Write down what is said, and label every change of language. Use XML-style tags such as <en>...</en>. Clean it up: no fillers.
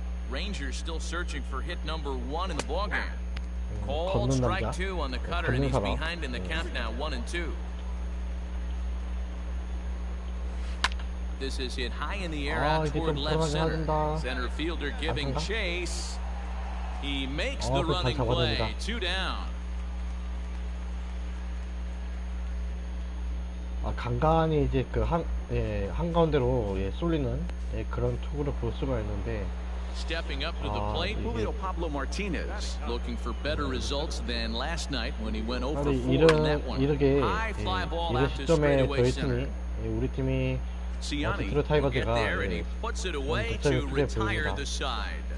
<en>Rangers still searching for hit number 1 in the ballgame. Called strike 2 on the cutter, and he's behind in the count now, 1-2. This is hit high in the air out toward left center. Center fielder giving chase. He makes the running play. 2 down.</en> <ko>간간히 이제 그 한가운데로 쏠리는 그런 투구를 볼 수가 있는데.</ko> <en>Stepping up to the plate, Julio Pablo Martinez, looking for better results than last night when he went over 4 in that one. High fly ball out to straightaway center.</en> <ko>우리 팀이</ko> <en>Siani will get there, and he puts it away to retire the side.</en>